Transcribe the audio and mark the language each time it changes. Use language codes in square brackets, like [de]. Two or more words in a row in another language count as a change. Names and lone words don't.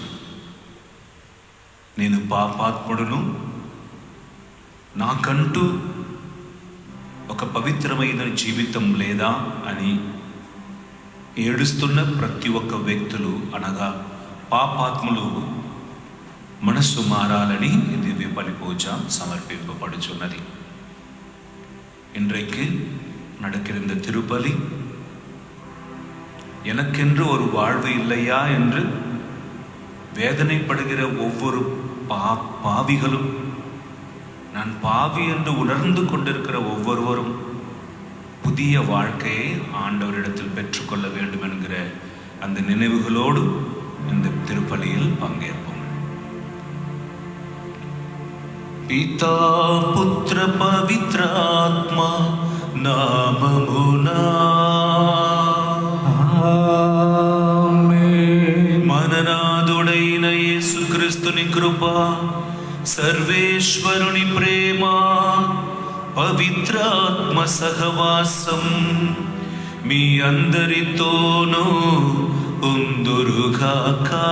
[te] నేను పాపాత్ముడును, నాకంటూ ఒక పవిత్రమైన జీవితం లేదా అని ఏడుస్తున్న ప్రతి ఒక్క వ్యక్తులు, అనగా పాపాత్ములు మనస్సు మారాలని దివ్య బలి పూజ సమర్పింపబడుచున్నది. [ta] இன்றைக்கு நடக்கிற இந்த திருப்பலி எனக்கென்று ஒரு வாழ்வு இல்லையா என்று வேதனைப்படுகிற ஒவ்வொரு பாவிகளும், நான் பாவி என்று உணர்ந்து கொண்டிருக்கிற ஒவ்வொருவரும் புதிய வாழ்க்கையை ஆண்டவரிடத்தில் பெற்றுக்கொள்ள வேண்டும் என்கிற அந்த நினைவுகளோடு இந்த திருப்பலியில் பங்கேற்போம். [te] పితా పుత్ర పవిత్ర ఆత్మ నామమునా ఆమేన్. మననాథుడైన యేసుక్రీస్తుని కృప, సర్వేశ్వరుని ప్రేమ, పవిత్రాత్మ సహవాసం మీ అందరితోనూ ఉందురుగాక.